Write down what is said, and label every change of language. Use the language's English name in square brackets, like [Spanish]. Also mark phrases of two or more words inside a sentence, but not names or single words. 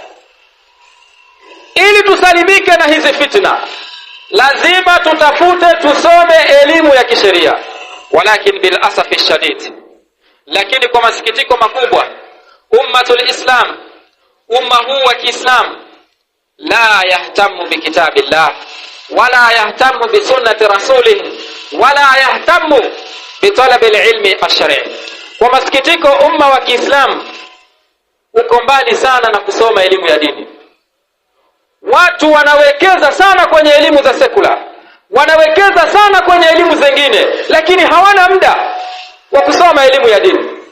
[Swahili] Ili tusalimike na hizi fitna, lazima tutafute, tusome elimu ya kisheria. [Arabic] ولكن بالأسف شديد, [Swahili] lakini kwa masikitiko makubwa, [Arabic] أمة الإسلام, [Swahili] umma huu wa Kiislam, [Arabic] لا يهتم بكتاب الله ولا يهتم بسنة رسوله ولا يهتم بطلب العلم الشرعي. [Swahili] Kwa masikitiko, umma wa Kiislam uko mbali sana na kusoma elimu ya dini. Watu wanawekeza sana kwenye elimu za sekula, wanawekeza sana kwenye elimu zingine, lakini hawana muda wa kusoma elimu ya dini.